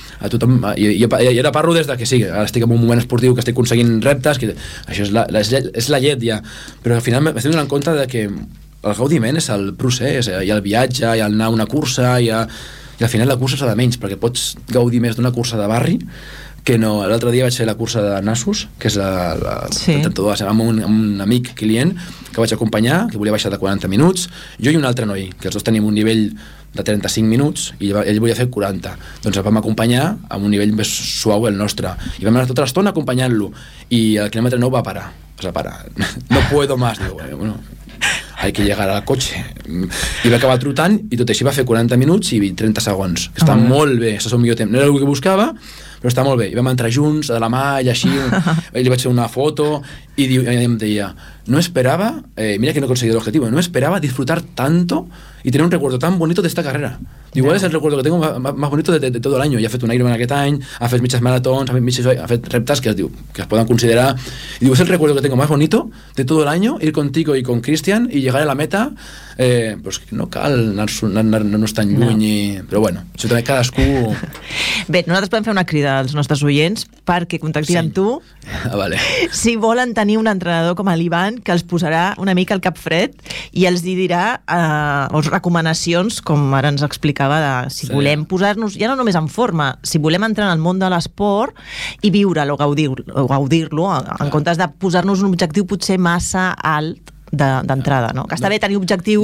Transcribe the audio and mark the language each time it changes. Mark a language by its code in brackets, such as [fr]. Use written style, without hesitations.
[ca] A tothom, jo ara parlo des de que sí, ara estic en un moment esportiu, que estic aconseguint reptes, que això és la llet ja, però al final m'estic donant compte de que el gaudiment és el procés, i el viatge, i el anar a una cursa, i al final la cursa s'ha de menys, perquè pots gaudir més d'una cursa de barri, que no, l'altre dia vaig fer la cursa de Nassos, que és la sí, amb un amic client que vaig acompanyar, que volia baixar de 40 minuts, jo i un altre noi, que els dos tenim un nivell de 35 minuts i ell volia fer 40. Doncs el vam acompanyar amb un nivell més suau el nostre. I vam anar tota l'estona acompanyant-lo i el quilòmetre 9 va parar. Es va parar. [es] No puedo más. [ca] Diu, [es] bueno, hay que llegar al coche. [ca] I va acabar trotant i tot així va fer 40 minuts i 30 segons. Està molt bé, això és el millor temps. No era el que buscava, però està molt bé. I vam entrar junts, de la mà i així. I li vaig fer una foto i em deia, no esperava, mira que no he aconseguit l'objectiu, no esperava [es] disfrutar tanto y tener un recuerdo tan bonito de esta carrera. Igual es el recuerdo que tengo más bonito de todo el año. [ca] Ya ha fet un Ironman aquest any, ha fet mitges maratons, ha fet reptes que es poden considerar. [es] Y digo, es el recuerdo que tengo más bonito de todo el año, ir contigo y con Cristian y llegar a la meta. [ca] Pues no cal anar-nos tan lluny. Però bueno, això també cadascú... Bé, nosaltres podem fer una crida als nostres oients perquè contactin amb tu. Ah, vale. Si volen tenir un entrenador com l'Ivan, que els posarà una mica al cap fred i els dirà recomanacions, com ara ens explicava, de si volem posar-nos ja no només en forma, si volem entrar en el món de l'esport i viure-lo, gaudir-lo, en comptes de posar-nos un objectiu potser massa alt d'entrada, no? Que està bé tenir objectius.